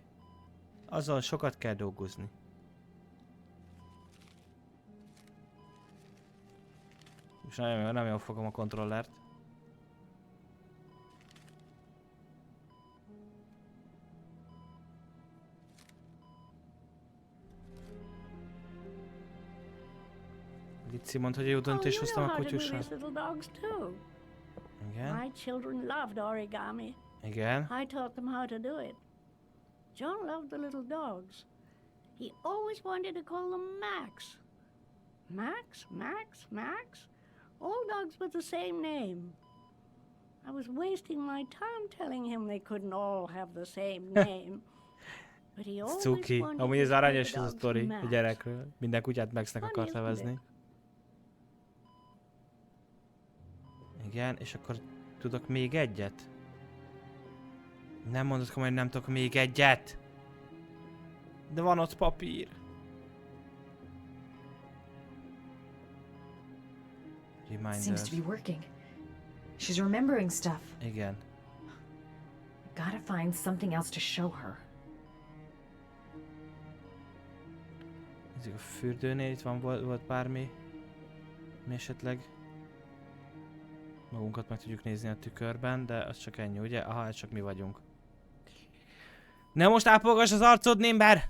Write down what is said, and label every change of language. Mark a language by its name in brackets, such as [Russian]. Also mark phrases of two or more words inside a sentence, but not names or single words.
[Hungarian] Azon sokat kell dolgozni. És nem jól fogom a kontrollert. Lici mondta, hogy jó döntés [English] you [Hungarian] hoztam [English] know [Hungarian] a [English] how to do [Hungarian] kutyussal. [English] these little dogs too. [Hungarian] Igen. [English] My children loved origami. [Hungarian] Igen. [English] I taught them how to do it. John loved the little dogs. He always wanted to call them Max. Max, Max, Max. All dogs with the same name. I was wasting my time telling him they couldn't all have the same name. But he always [Hungarian] Cuki. [English] wanted [Hungarian] Amúgy [English] to [Hungarian] ez [English] call [Hungarian] aranyos [English] the [Hungarian] ez a [English] dogs [Hungarian] sztori a [English] Max. [Hungarian] gyerekről. Minden kutyát Maxnek [English] Funny, [Hungarian] akart [English] isn't [Hungarian] nevezni. [English] it? [Hungarian] Igen, és akkor tudok még egyet? Nem mondod komolyan, hogy nem tudok még egyet? De van ott papír. [English] Seems Reminders. to be working. She's remembering stuff. [Hungarian] Igen. [English] Gotta find something else to show her. [Hungarian] Nézzük a fürdőnél, itt van, volt bármi. Mi esetleg magunkat meg tudjuk nézni a tükörben, de az csak ennyi, ugye? Aha, ez csak mi vagyunk. Ne most ápolgass az arcod, Némber!